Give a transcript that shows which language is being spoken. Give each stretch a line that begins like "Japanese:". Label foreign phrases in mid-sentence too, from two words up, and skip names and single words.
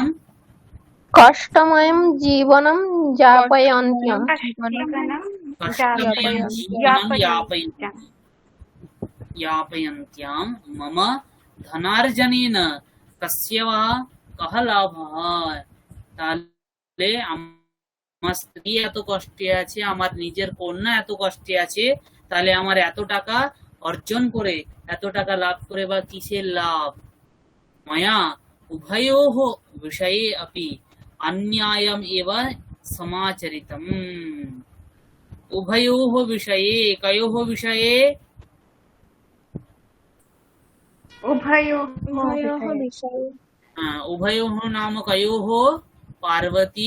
Sanskrit: कष्टमयं जीवनं यापयन्त्यां। कष्टमयं जीवनं यापयन्त्यां मम धनार्जनेन कस्य वा कः लाभः?
Bangla: তাহলে আমার স্ত্রী এত কষ্টে আছে, আমার নিজের কন্যা এত কষ্টে আছে, তাহলে আমার এত টাকা অর্জন করে, এত টাকা লাভ করে বা কিসের লাভ?
Sanskrit: মায়া उभयोः विषये अपि अन्यायम् एव समाचरितम्। उभयोः विषये कयोः विषये उभयोः उभयोः विषये विषये उभयोः नाम कयोः पार्वती